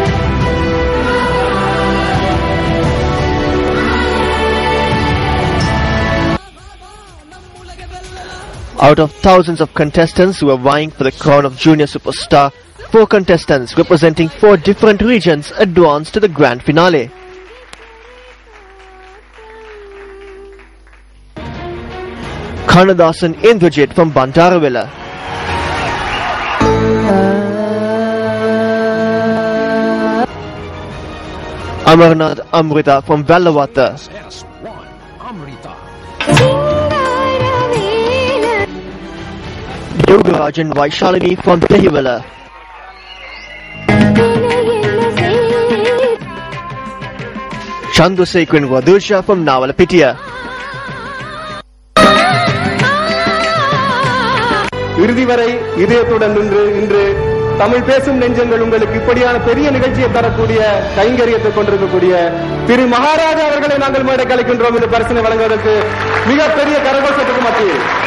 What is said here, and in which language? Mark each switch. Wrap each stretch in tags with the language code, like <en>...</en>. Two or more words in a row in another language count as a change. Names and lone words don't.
<en>Out of thousands of contestants who were vying for the crown of Junior Superstar, 4 contestants representing 4 different regions advanced to the grand finale. Kannadasan Indrajit from Bantaravilla, Amarnath Amrita from Vellavata, Yogarajan Vaishalini from Dehiwala, Chandrasekharan Vadusha from Navalapitiya,</en> <ta>இறுதி வரை இதயத்துடன் இன்று தமிழ் பேசும் நெஞ்சங்கள் உங்களுக்கு இப்படியான பெரிய நிகழ்ச்சியை தரக்கூடிய கைங்கரியத்தை கொண்டிருக்கக்கூடிய திரு மகாராஜா அவர்களை நாங்கள் மேடை கலைக்கின்றோம் என்று பரிசனை வழங்குவதற்கு மிகப்பெரிய கரகோஷத்துக்கு மத்தியில்</ta>